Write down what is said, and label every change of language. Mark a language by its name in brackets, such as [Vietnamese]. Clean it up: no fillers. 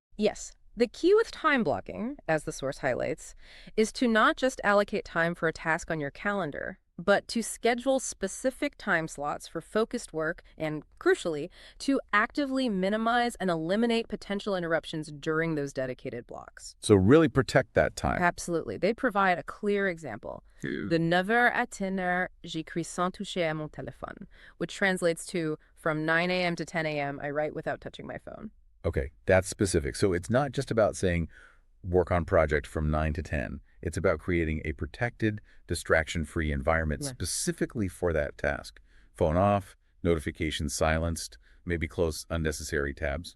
[English] Yes, the key with time blocking, as the source highlights, is to not just allocate time for a task on your calendar, but to schedule specific time slots for focused work and, crucially, to actively minimize and eliminate potential interruptions during those dedicated blocks. So really protect that time. Absolutely. They provide a clear example. [French] De 9h à 10h, j'écris sans toucher à mon téléphone, [English] which translates to from 9 a.m. to 10 a.m., I write without touching my phone. Okay, that's specific. So it's not just about saying work on project from 9 to 10. It's about creating a protected, distraction-free environment specifically for that task. Phone off, notifications silenced, maybe close unnecessary tabs.